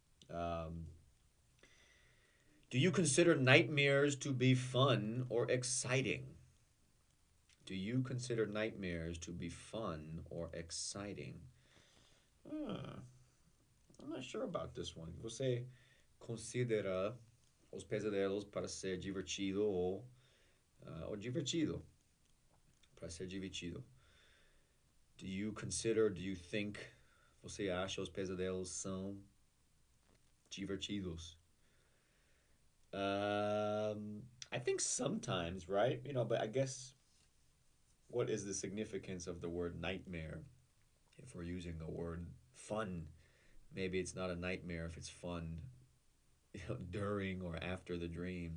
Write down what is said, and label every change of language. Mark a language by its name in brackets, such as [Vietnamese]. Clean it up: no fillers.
[English] Um, do you consider nightmares to be fun or exciting? Do you consider nightmares to be fun or exciting? Hmm, I'm not sure about this one. [Portuguese] Você considera os pesadelos para ser divertido ou divertido? Para ser divertido. [English] Do you think, [Portuguese] você acha os pesadelos são divertidos? [English] I think sometimes, right? But I guess what is the significance of the word nightmare if we're using the word fun? Maybe it's not a nightmare if it's fun, during or after the dream.